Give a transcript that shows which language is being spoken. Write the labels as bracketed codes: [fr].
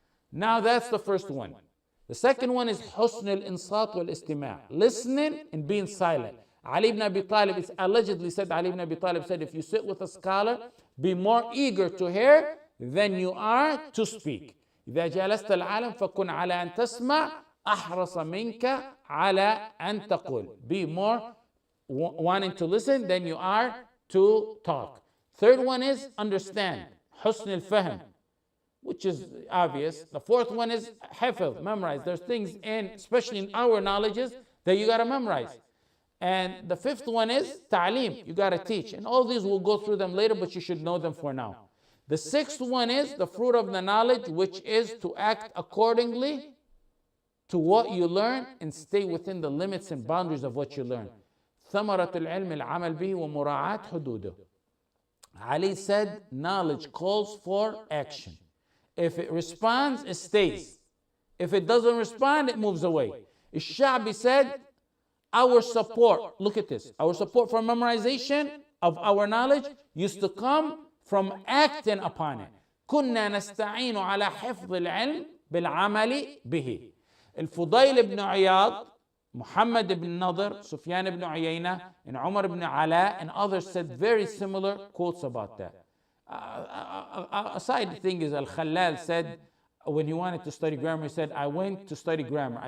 [en] Now that's the first one. The second one is husn al-insat wal-istima', listening and being silent. Ali ibn Abi Talib, it's allegedly said, Ali ibn Abi Talib said, if you sit with a scholar, be more eager to hear than you are to speak. [ar] إذا جلست العالم فكن على أن تسمع أحرص منك على أن تقول. [en] Be more wanting to listen than you are to talk. Third one is understand. [ar] حسن الفهم. [en] which is obvious. The fourth one is hifz, memorize. There's things in, especially in our knowledges, that you got to memorize. And the fifth one is ta'aleem, you got to teach. And all these we'll go through them later, but you should know them for now. The sixth one is the fruit of the knowledge, which is to act accordingly to what you learn and stay within the limits and boundaries of what you learn. [ar] ثمرة العلم العمل به ومراعاة حدوده. [en] Ali said, knowledge calls for action. If it responds, it stays. If it doesn't respond, it moves away. Al-Sha'bi said, our support, look at this, our support for memorization of our knowledge used to come from acting upon it. [ar] كنا نستعين على حفظ العلم بالعمل به. [en] الفضيل ibn Iyad, Muhammad ibn Nadr, Sufyan ibn Uyayna, and Umar ibn Ala, and others said very similar quotes about that. A side thing is Al-Khallal said, when he wanted to study grammar, he said, I went to study grammar.